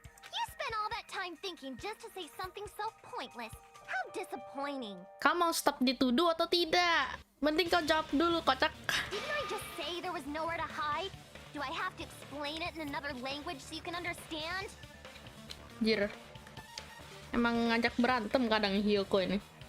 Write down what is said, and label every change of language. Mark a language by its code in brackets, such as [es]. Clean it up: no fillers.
[en] You spent all that time thinking just to say something so pointless. How disappointing. [id] Kamu mau stop dituduh atau tidak? Mending kau jawab dulu, kocak. [en] Didn't I just say there was nowhere to hide? Do I have to explain it in another language so you can understand? [id] Jir. Emang ngajak berantem kadang Hyoko ini.